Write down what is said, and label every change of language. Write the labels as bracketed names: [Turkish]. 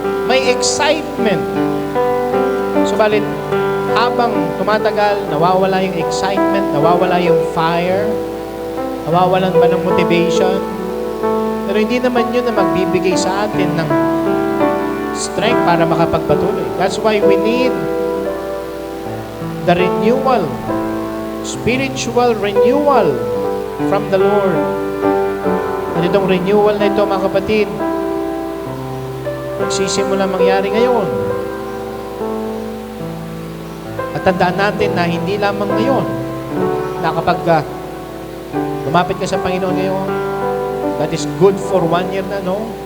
[Filipino] May excitement. Subalit, habang tumatagal, nawawala yung excitement, nawawala yung fire, nawawalan ba ng motivation? Pero hindi naman yun na magbibigay sa atin ng strength para makapagpatuloy. [English] That's why we need the renewal, spiritual renewal from the Lord. [Filipino] At itong renewal na ito, mga kapatid, magsisimula mangyari ngayon. At tandaan natin na hindi lamang ngayon, na kapag lumapit ka sa Panginoon ngayon, [English] that is good for 1 year [Filipino] na, no?